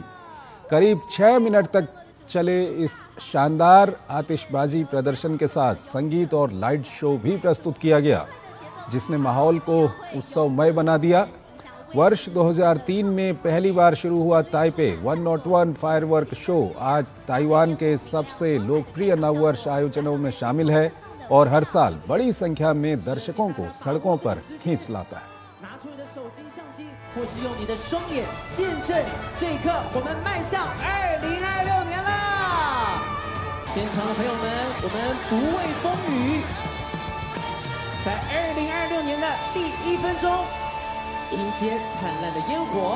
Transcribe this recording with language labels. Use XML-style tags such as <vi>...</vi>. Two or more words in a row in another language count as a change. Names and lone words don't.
<hi>करीब 6 मिनट तक चले इस शानदार आतिशबाजी प्रदर्शन के साथ संगीत और लाइट शो भी प्रस्तुत किया गया, जिसने माहौल को उत्सवमय बना दिया। वर्ष 2003 में पहली बार शुरू हुआ ताइपे 101 फायरवर्क शो आज ताइवान के सबसे लोकप्रिय नववर्ष आयोजनों में शामिल है और हर साल बड़ी संख्या में दर्शकों को सड़कों पर खींच लाता है।</hi> <zh>或是用你的双眼见证这一刻，我们迈向2026年啦！现场的朋友们，我们不畏风雨，在2026年的第1分钟，迎接灿烂的烟火。</zh>